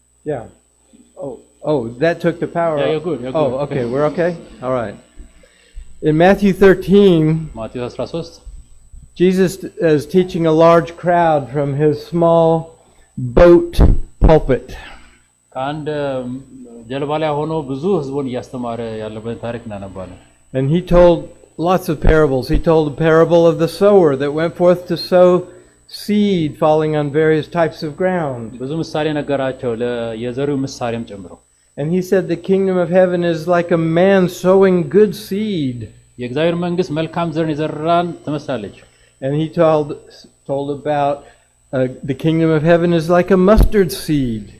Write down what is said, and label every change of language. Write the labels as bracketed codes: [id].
[en] Yeah. Oh, that took the power Yeah, off. you're good, you're Oh, good. okay, we're okay? All right. In Matthew 13, [am] ማቴዎስ 13 [en] Jesus is teaching a large crowd from his small boat pulpit. [am] ከአንድ ጀልባ ላይ ሆኖ ብዙ ህዝቡን እያስተማረ ያለበት ታሪክ እናነባለን። [en] And he told lots of parables. He told the parable of the sower that went forth to sow seed falling on various types of ground. [am] ብዙ ምሳሌ ነገራቸው የዘሪው ምሳሌም ጨምሮ። [en] And he said the kingdom of heaven is like a man sowing good seed. [am] የእግዚአብሔር መንግስት መልካም ዘርን የዘራን ትመስላለች። [en] And he told about the kingdom of heaven is like a mustard seed.